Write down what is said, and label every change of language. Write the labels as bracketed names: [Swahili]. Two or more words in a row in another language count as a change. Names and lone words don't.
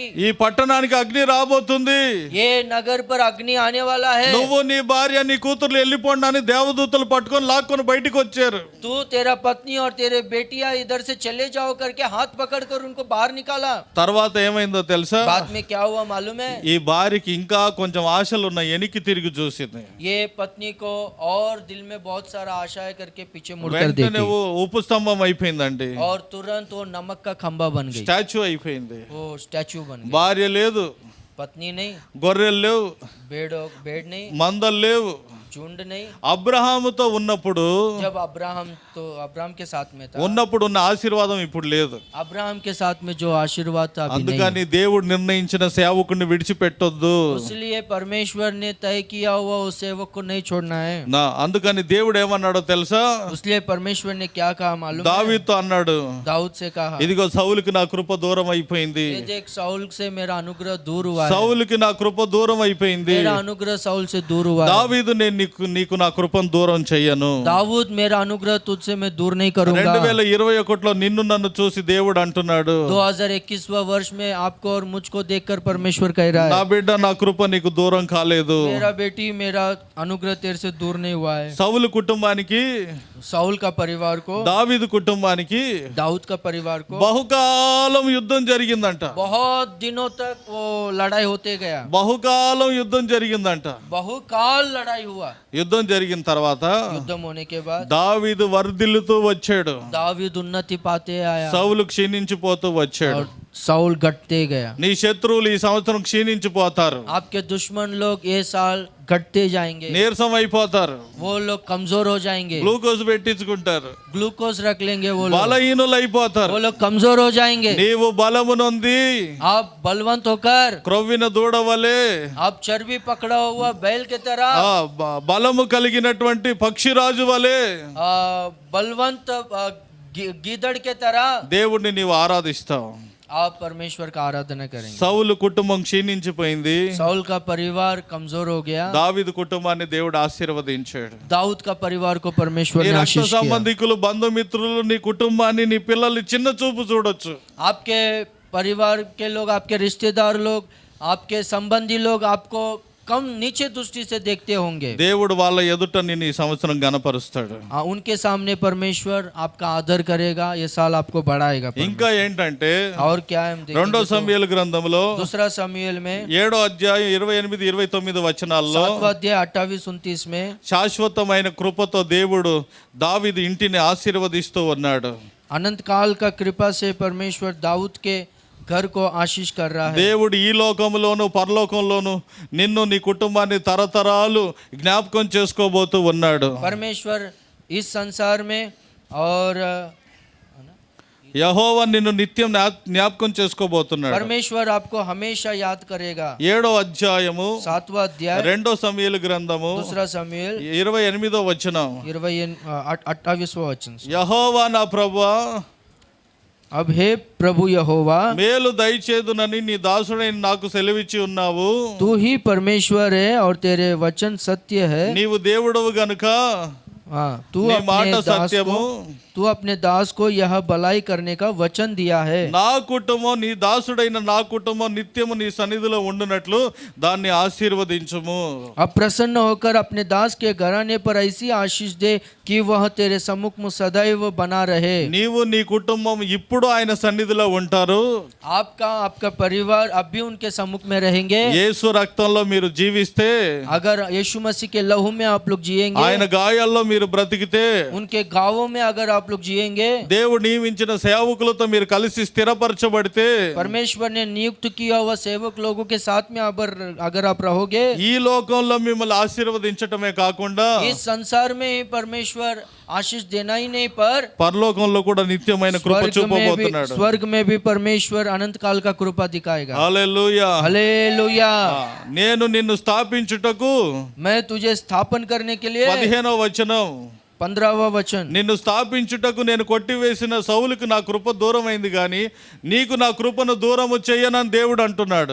[Telugu] ఈ పట్టణానికి అగ్ని రాబోతుంది, [Hindi] ये नगर पर अग्नि आने वाला है, [Telugu] నువ్వు నీ భార్య నీ కూతుర్లు వెళ్ళిపోండి అని దేవదూతలు పట్టుకొని లాక్కొని బయటికి వచ్చారు. [Hindi] तू तेरा पत्नी और तेरे बेटियां इधर से चले जाओ करके हाथ पकड़कर उनको बाहर निकाला। [Telugu] తర్వాత ఏమైందో తెలుసా? [Hindi] बाद में क्या हुआ मालूम है? [Telugu] ఈ భార్యకి ఇంకా కొంచెం ఆశలు ఉన్నాయి, వెనక్కి తిరిగి చూసింది. [Hindi] ये पत्नी को और दिल में बहुत सारा आशा है करके पीछे मुड़कर [Telugu] వెంటనే [Hindi] देखी [Telugu] ఉప్పు స్తంభం అయిపోయిందండి, [Hindi] और तुरंत वो नमक का खंबा बन गई, [Telugu] స్టాచ్యూ అయిపోయింది. [Hindi] वो स्टैचू बन गई। [Telugu] భార్య లేదు, [Hindi] पत्नी नहीं, [Telugu] గొర్రెలు లేవు, [Hindi] बेड़ नहीं, [Telugu] మందలు లేవు, [Hindi] झुंड नहीं। [Telugu] అబ్రహాముతో ఉన్నప్పుడు [Hindi] जब अब्राहम के साथ में था, [Telugu] ఉన్నప్పుడు ఉన్న ఆశీర్వాదం ఇప్పుడు లేదు. [Hindi] अब्राहम के साथ में जो आशीर्वाद था अभी नहीं। [Telugu] అందుకని దేవుడు నిర్ణయించిన సేవకుడిని విడిచిపెట్టొద్దు. [Hindi] इसलिए परमेश्वर ने तय किया हुआ उस सेवक को नहीं छोड़ना है। [Telugu] అందుకని దేవుడు ఏమన్నాడో తెలుసా? [Hindi] इसलिए परमेश्वर ने क्या कहा मालूम है? [Telugu] దావీదుతో అన్నాడు, [Hindi] दाऊद से कहा, [Telugu] ఇదిగో సౌలుకి నా కృప దూరం అయిపోయింది. [Hindi] ये देख साउल से मेरा अनुग्रह दूर हुआ है। [Telugu] సౌలుకి నా కృప దూరం అయిపోయింది. [Hindi] मेरा अनुग्रह साउल से दूर हुआ है। [Telugu] దావీదు నేను నీకు నా కృపను దూరం చెయ్యను. [Hindi] दाऊद मेरा अनुग्रह तुझसे मैं दूर नहीं करूंगा। [Telugu] 2021లో నిన్ను నన్ను చూసి దేవుడు అంటున్నాడు, [Hindi] 2021वां वर्ष में आपको और मुझको देखकर परमेश्वर कह रहा [Telugu] నా [Hindi] है, [Telugu] బిడ్డ నా కృప నీకు దూరం కాలేదు. [Hindi] मेरा बेटी मेरा अनुग्रह तेरे से दूर नहीं हुआ है। [Telugu] సౌలు కుటుంబానికి, [Hindi] साउल का परिवार को, [Telugu] దావీదు కుటుంబానికి [Hindi] दाऊद का परिवार को [Telugu] బహుకాలం యుద్ధం జరిగిందంట. [Hindi] बहुत दिनों तक वो लड़ाई होते गया। [Telugu] బహుకాలం యుద్ధం జరిగిందంట. [Hindi] बहुकाल लड़ाई हुआ। [Telugu] యుద్ధం జరిగిన తర్వాత [Hindi] युद्धम होने के बाद [Telugu] దావీదు వర్ధిల్లుతూ వచ్చాడు, [Hindi] दाऊद उन्नति पाते आया [Telugu] సౌలు క్షీణించిపోతూ వచ్చాడు. [Hindi] और साउल घटते गया। [Telugu] నీ శత్రువులు ఈ సంవత్సరం క్షీణించిపోతారు, [Hindi] आपके दुश्मन लोग ये साल घटते जाएंगे, [Telugu] నీరసం అయిపోతారు, [Hindi] वो लोग कमजोर हो जाएंगे, [Telugu] గ్లూకోజ్ పెట్టించుకుంటారు, [Hindi] ग्लूकोज रख लेंगे, वो लोग [Telugu] బలహీనులు అయిపోతారు. [Hindi] कमजोर हो जाएंगे। [Telugu] నీవు బలము నొంది [Hindi] आप बलवंत होकर, [Telugu] క్రొవ్విన దూడవలే, [Hindi] आप चर्बी पकड़ा हुआ बैल के तरह, [Telugu] బలము కలిగినటువంటి పక్షిరాజు వలె, [Hindi] बलवंत गीदड़ के तरह [Telugu] దేవుడిని నీవు ఆరాధిస్తావు. [Hindi] आप परमेश्वर का आराधना करेंगे। [Telugu] సౌలు కుటుంబం క్షీణించిపోయింది, [Hindi] साउल का परिवार कमजोर हो गया, [Telugu] దావీదు కుటుంబాన్ని దేవుడు ఆశీర్వదించాడు. [Hindi] दाऊद का परिवार को परमेश्वर [Telugu] నీ [Hindi] ने [Telugu] రక్త [Hindi] आशीष किया। [Telugu] సంబంధికులు, బంధుమిత్రులు, నీ కుటుంబాన్ని, నీ పిల్లల్ని చిన్న చూపు చూడొచ్చు. [Hindi] आपके परिवार के लोग, आपके रिश्तेदार लोग, आपके संबंधी लोग आपको कम नीचे दृष्टि से देखते होंगे। [Telugu] దేవుడు వాళ్ళ ఎదుట నిన్ను ఈ సంవత్సరం గణపరుస్తాడు. [Hindi] उनके सामने परमेश्वर आपका आदर करेगा, ये साल आपको बढ़ाएगा। [Telugu] ఇంకా ఏంటంటే [Hindi] और क्या है हम देखेंगे [Telugu] రెండో [Hindi] तो [Telugu] సమూయేలు గ్రంథంలో [Hindi] दूसरा शमूएल में [Telugu] 7వ అధ్యాయం 28-29 వచనాల్లో [Hindi] 7वां अध्याय 28-29 में [Telugu] శాశ్వతమైన కృపతో దేవుడు దావీదు ఇంటిని ఆశీర్వదిస్తూ ఉన్నాడు. [Hindi] अनंत काल का कृपा से परमेश्वर दाऊद के घर को आशीष कर रहा है। [Telugu] దేవుడు ఈ లోకంలోను పరలోకంలోను నిన్ను, నీ కుటుంబాన్ని తరతరాలు జ్ఞాపకం చేసుకోబోతూ ఉన్నాడు. [Hindi] परमेश्वर इस संसार में और [Telugu] యెహోవా నిన్ను నిత్యం జ్ఞాపకం చేసుకోబోతున్నాడు. [Hindi] परमेश्वर आपको हमेशा याद करेगा। [Telugu] 7వ అధ్యాయము [Hindi] 7वां अध्याय [Telugu] రెండో సమూయేలు గ్రంథము [Hindi] दूसरा शमूएल [Telugu] 28వ వచనం, [Hindi] 28वां वचन। [Telugu] యెహోవా నా ప్రభువా, [Hindi] अब हे प्रभु यहोवा, [Telugu] మేలు దయచేదునని నీ దాసుడైన నాకు సెలవిచ్చి ఉన్నావు. [Hindi] तू ही परमेश्वर है और तेरे वचन सत्य है। [Telugu] నీవు దేవుడవు గనుక [Hindi] हाँ, तू [Telugu] నీ మాట సత్యము, [Hindi] तू अपने दास को यह भलाई करने का वचन दिया है। [Telugu] నా కుటుంబం, నీ దాసుడైన నా కుటుంబం నిత్యము నీ సన్నిధిలో ఉండునట్లు దాన్ని ఆశీర్వదించుము. [Hindi] अब प्रसन्न होकर अपने दास के घराने पर ऐसी आशीष दे कि वह तेरे सम्मुख में सदैव बना रहे। [Telugu] నీవు నీ కుటుంబం ఇప్పుడు ఆయన సన్నిధిలో ఉంటారు. [Hindi] आपका परिवार अब भी उनके सम्मुख में रहेंगे। [Telugu] యేసు రక్తంలో మీరు జీవిస్తే, [Hindi] अगर यीशु मसीह के लहू में आप लोग जिएंगे, [Telugu] ఆయన గాయాల్లో మీరు బ్రతికితే, [Hindi] उनके गाँवों में अगर आप लोग जिएंगे, [Telugu] దేవుడు నియమించిన సేవకులతో మీరు కలిసి స్థిరపరచబడితే, [Hindi] परमेश्वर ने नियुक्त किया हुआ सेवक लोगों के साथ में अगर आप रहोगे, [Telugu] ఈ లోకంలో మిమ్మల్ని ఆశీర్వదించటమే కాకుండా [Hindi] इस संसार में ही परमेश्वर आशीष देना ही नहीं पर [Telugu] పరలోకంలో కూడా నిత్యమైన కృప చూపబోతున్నాడు. [Hindi] स्वर्ग में भी परमेश्वर अनंत काल का कृपा दिखाएगा। [Telugu] హల్లెలూయా. [Hindi] हालेलुया। [Telugu] నేను నిన్ను స్థాపించుటకు, [Hindi] मैं तुझे स्थापन करने के लिए, [Telugu] 15వ వచనం, [Hindi] 15वां वचन, [Telugu] నిన్ను స్థాపించుటకు నేను కొట్టివేసిన సౌలుకు నా కృప దూరమైంది గాని నీకు నా కృపను దూరము చెయ్యనని దేవుడు అంటున్నాడు.